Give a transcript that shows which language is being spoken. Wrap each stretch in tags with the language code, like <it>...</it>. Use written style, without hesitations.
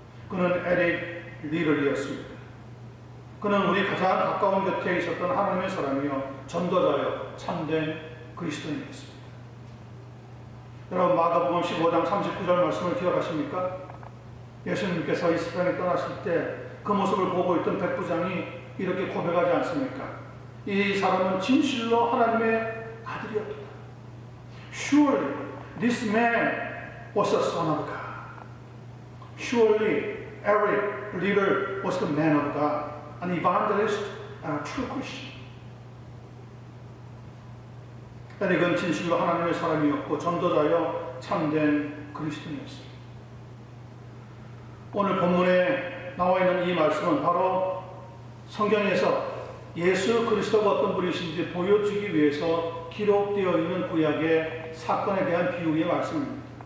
<ko>그는 에릭 리럴이었습니다. 그는 우리 가장 가까운 곁에 있었던 하나님의 사람이요 전도자요 참된 그리스도인이었습니다. 여러분, 마가복음 15장 39절 말씀을 기억하십니까? 예수님께서 이 세상에 떠나실 때 그 모습을 보고 있던 백부장이 이렇게 고백하지 않습니까? 이 사람은 진실로 하나님의 아들이었다.</ko> <en>Surely this man was a son of God. Surely Eric Liddell was the man of God, an evangelist and a true Christian.</en> <ko>에릭은 진실로 하나님의 사람이었고 전도자여 참된 그리스도인이었습니다. 오늘 본문에 나와 있는 이 말씀은 바로 성경에서 예수 그리스도가 어떤 분이신지 보여주기 위해서 기록되어 있는 구약의 사건에 대한 비유의 말씀입니다.</ko>